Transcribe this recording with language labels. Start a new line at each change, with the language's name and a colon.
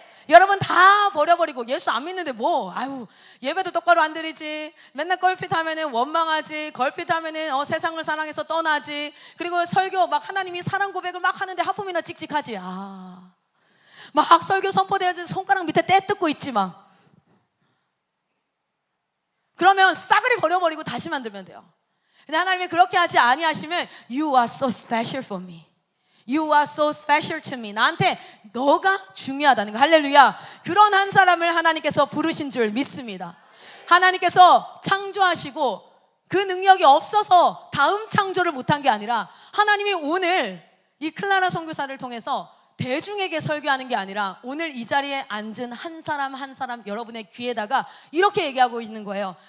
Korean: 여러분 다 버려버리고 예수 안 믿는데 예배도 똑바로 안 드리지, 맨날 걸핏 하면은 원망하지, 걸핏 하면은 세상을 사랑해서 떠나지, 그리고 설교 막 하나님이 사랑 고백을 막 하는데 하품이나 찍찍하지. 막 설교 선포되어서 손가락 밑에 때 뜯고 있지 막. 그러면 싸그리 버려버리고 다시 만들면 돼요. 근데 하나님이 그렇게 하지 아니하시면
English: You are so special for me. You are so special to me.
Korean: 나한테 너가 중요하다는 거. 할렐루야. 그런 한 사람을 하나님께서 부르신 줄 믿습니다. 하나님께서 창조하시고 그 능력이 없어서 다음 창조를 못한 게 아니라 하나님이 오늘 이 클라라 선교사를 통해서 대중에게 설교하는 게 아니라 오늘 이 자리에 앉은 한 사람 한 사람 여러분의 귀에다가 이렇게 얘기하고 있는 거예요.